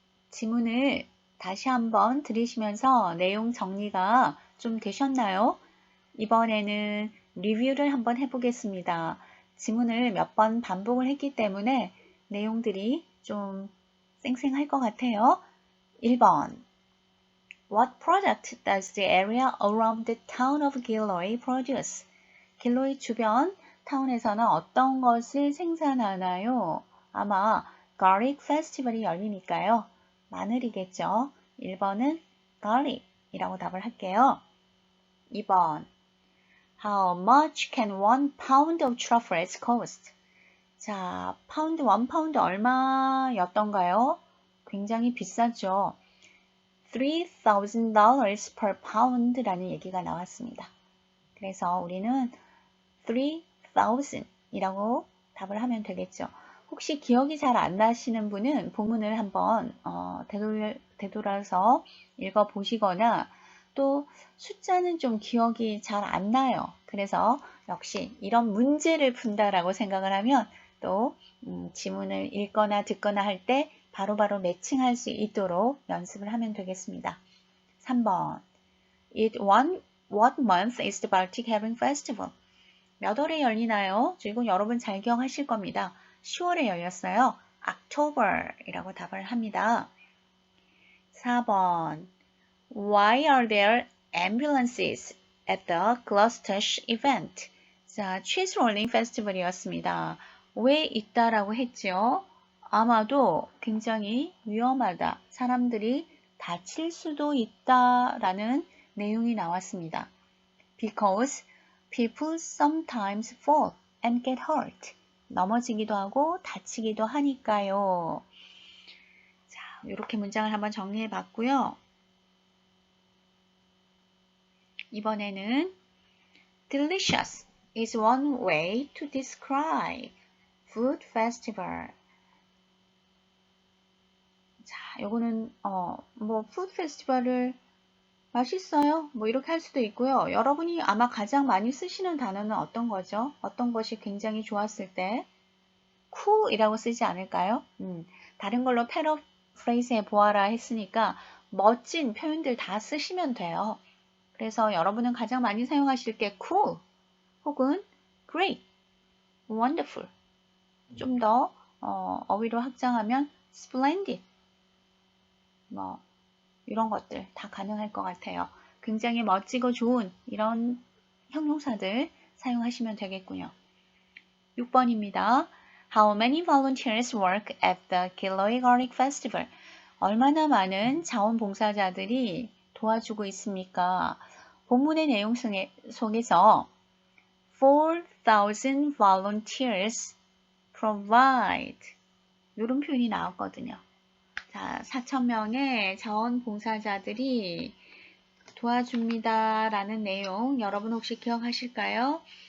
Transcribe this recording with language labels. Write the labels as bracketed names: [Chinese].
[Korean] 지문을 다시 한번 들으시면서 내용 정리가 좀 되셨나요? 이번에는 리뷰를 한번 해보겠습니다. 지문을 몇 번 반복을 했기 때문에 내용들이 좀 쌩쌩할 것 같아요. [English] 1번 What product does the area around the town of Gilroy produce? [Korean] 길로이 주변 타운에서는 어떤 것을 생산하나요? 아마 garlic 페스티벌이 열리니까요. 마늘이겠죠. 1번은 garlic이라고 답을 할게요. [English] 2번 How much can 1 pound of truffles cost? [Korean] 자, 파운드, 1파운드 얼마였던가요? 굉장히 비싸죠. [English] $3,000 per pound [Korean] 라는 얘기가 나왔습니다. 그래서 우리는 3,000이라고 답을 하면 되겠죠. 혹시 기억이 잘 안 나시는 분은 본문을 한번 되돌아서 읽어보시거나 또 숫자는 좀 기억이 잘 안 나요. 그래서 역시 이런 문제를 푼다라고 생각을 하면 또 지문을 읽거나 듣거나 할 때 바로바로 매칭할 수 있도록 연습을 하면 되겠습니다. [English] 3번 What month is the Baltic Heaven Festival? [Korean] 몇 월에 열리나요? 이건 여러분 잘 기억하실 겁니다. 10월에 열렸어요. October이라고 답을 합니다. 4번 Why are there ambulances at the Gloucestershire event? 자, cheese rolling festival이었습니다. 왜 있다라고 했죠? 아마도 굉장히 위험하다. 사람들이 다칠 수도 있다라는 내용이 나왔습니다. [English] Because people sometimes fall and get hurt. [Korean] 넘어지기도 하고 다치기도 하니까요. 자, 이렇게 문장을 한번 정리해 봤고요. [English] 이번에는 delicious is one way to describe food festival. [Korean] 자, 요거는 뭐 food festival을 맛있어요? 뭐 이렇게 할 수도 있고요. 여러분이 아마 가장 많이 쓰시는 단어는 어떤 거죠? 어떤 것이 굉장히 좋았을 때? cool이라고 쓰지 않을까요? 다른 걸로 패러프레이즈해 보아라 했으니까 멋진 표현들 다 쓰시면 돼요. 그래서 여러분은 가장 많이 사용하실 게 cool 혹은 great, wonderful. 좀 더 어휘로 확장하면 splendid, 뭐 이런 것들 다 가능할 것 같아요. 굉장히 멋지고 좋은 이런 형용사들 사용하시면 되겠군요. 6번입니다. [English] How many volunteers work at the Kilauea Garlic Festival? [Korean] 얼마나 많은 자원봉사자들이 도와주고 있습니까? 본문의 내용 속에서 [English] 4,000 volunteers provide [Korean] 이런 표현이 나왔거든요. 자, 4,000명의 자원봉사자들이 도와줍니다 라는 내용 여러분 혹시 기억하실까요?